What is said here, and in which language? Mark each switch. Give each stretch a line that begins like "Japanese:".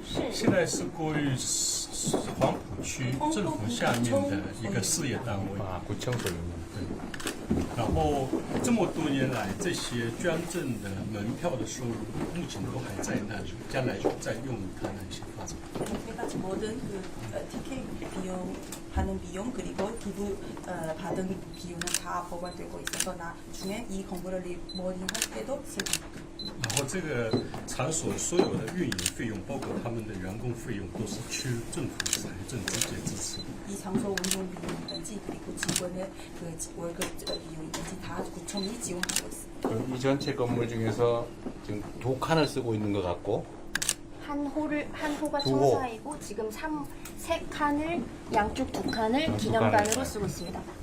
Chinese: 现在是归于黄埔区政府下面的一个事业单位。
Korean: 구청 소유.
Chinese: 然后这么多年来，这些捐赠的门票的收入，目前都还在那里，将来再用于它的一些发展。
Korean: 모든 그 티켓 비용 하는 비용 그리고 기부 받은 비용은 다 보관되고 있어서 나중에 이 건물을 리모델링 할 때도 쓸 겁니다.
Chinese: 然后这个场所所有的运营费用，包括他们的员工费用，都是区政府财政直接支持。
Korean: 이 장소 운영 비용이든지 그리고 직원의 그 월급 비용이든지 다 구청이 지원하고 있습니다. 그럼 이 전체 건물 중에서 지금 2칸을 쓰고 있는 것 같고 한 호가 두 호. 청사이고 지금 3칸을 양쪽 2칸을 기념관으로 쓰고 있습니다.